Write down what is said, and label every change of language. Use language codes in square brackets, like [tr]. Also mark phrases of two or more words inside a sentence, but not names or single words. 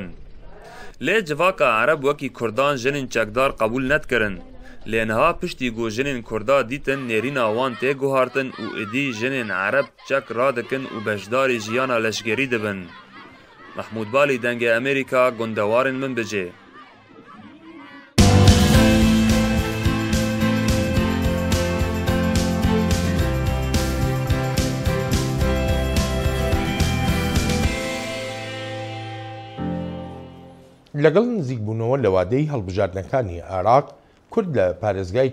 [ku] Lê civaka Ereb wekî Kurdan jinên çekdar qebûl nedkirin. Lê niha piştî got jinên Kurda dîtin nêrîna wan tê guhartin û êdî jinên Ereb çek radikin û beşdarî jiyana leşgerî dibin. Mahmûd Balî dengê Amerîka gundewarên Minbicê. [ckb] لەگەڵ نزیکبوونەوە لە وادەی هەڵبژاردنەکانی عێراق کورد لە پارێزگای